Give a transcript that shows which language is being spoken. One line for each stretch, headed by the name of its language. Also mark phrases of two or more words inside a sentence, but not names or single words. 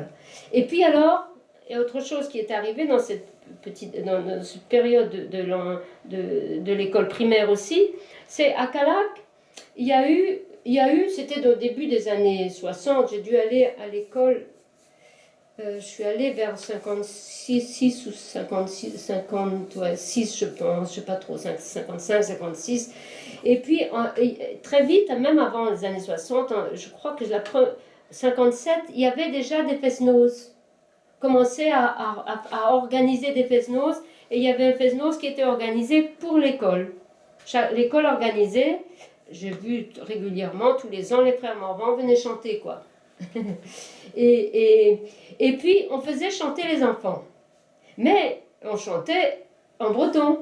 French: Et puis alors, il y a autre chose qui est arrivé dans cette dans cette période de l'école primaire aussi, c'est à Calac, il y a eu, c'était au début des années 60, j'ai dû aller à l'école, je suis allée vers 56 6 ou 56, 50, ouais, 6 je pense, je sais pas trop, 55, 56. Et puis très vite, même avant les années 60, je crois que 57, il y avait déjà des fest-noz. Commençait à organiser des fest-noz, et il y avait un fest-noz qui était organisé pour l'école. L'école organisait, j'ai vu régulièrement, tous les ans, les frères Morvan venaient chanter, quoi. Et puis, on faisait chanter les enfants. Mais on chantait en breton.